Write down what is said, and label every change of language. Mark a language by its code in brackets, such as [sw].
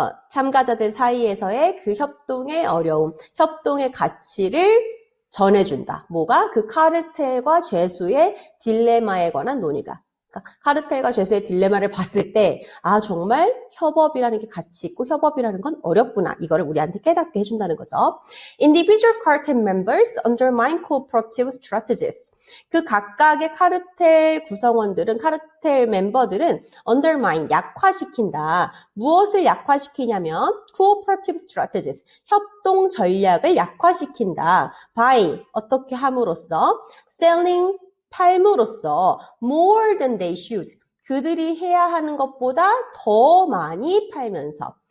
[ko] 참가자들 사이에서의 그 협동의 어려움, 협동의 가치를 전해준다. 뭐가? 그 카르텔과 죄수의 딜레마에 관한 논의가. 그러니까 카르텔과 죄수의 딜레마를 봤을 때, 아, 정말 협업이라는 게 가치 있고 협업이라는 건 어렵구나. 이거를 우리한테 깨닫게 해준다는 거죠. [en] Individual cartel members undermine cooperative strategies. [ko] 그 각각의 카르텔 구성원들은, 카르텔 멤버들은 undermine, 약화시킨다. 무엇을 약화시키냐면 [en] cooperative strategies, [ko] 협동 전략을 약화시킨다. by, 어떻게 함으로써 selling, 팔므로써 [en] more than they should, [ko] 그들이 해야 하는 것보다 더 많이 팔면서.